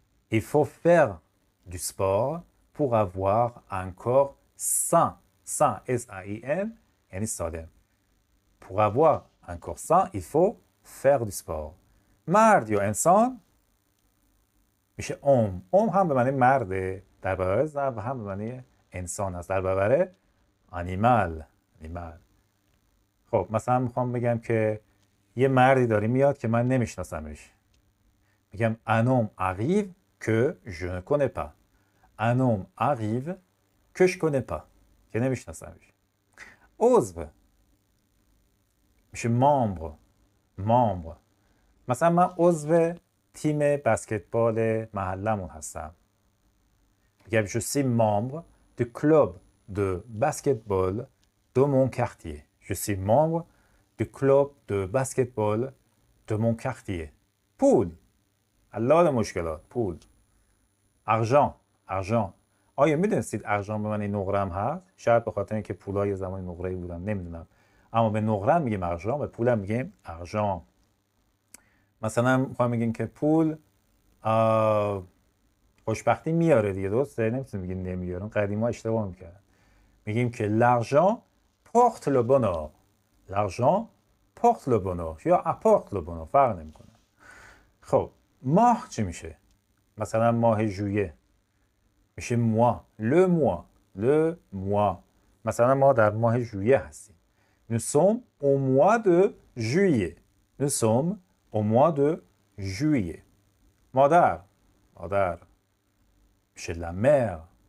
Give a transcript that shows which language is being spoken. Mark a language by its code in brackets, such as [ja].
[fr] Il faut faire du sport pour avoir un corps sain. [fa] sain S-A-I-N یعنی سالم. [fr] Pour avoir un corps sain, il faut faire du sport. [fa] مرد یا انسان میشه homme. هم به معنی مرده در برابر زن و هم به معنی انسان است در برابر animal. خب مثلا میخوام بگم که یه مردی داره میاد که من نمیشناسمش. [fr] میگم un homme arrive que je ne connais pas. un homme arrive que je connais pas. [fa] که نمیشناسمش. عضو میشه membre. مثلا من عضو تیم بسکتبال محلمون هستم. [fr] میگم je suis membre du club de basketball de mon quartier. Je suis membre du club de basketball de mon quartier. [fa] پول حل مشکلات. پول argent. آیا میدونستید argent به معنی نقرم هست؟ شاید به خاطر اینکه پولا یه زمانی نقره‌ای بودن نمیدونم. اما به نقرم میگیم argent، به پولم میگیم argent. مثلا میخوام بگیم که پول خوشبختی میاره دیگه، درسته؟ نمیتونیم بگیم نمیاره. قدیما اشتباه میکردن. [fr] میگیم که l'argent porte le bonheur. l'argent porte le bonheur یا apporte le bonheur [fa] فرق نمیکنه. خب ماه چی میشه؟ مثلا ماه ژوئیه میشه mois. [fr] le mois. [fa] مثلا ما در ماه ژوئیه هستیم. [fr] nous sommes au mois de juillet. nous sommes au mois de juillet. [fa] مادر میشه la mère.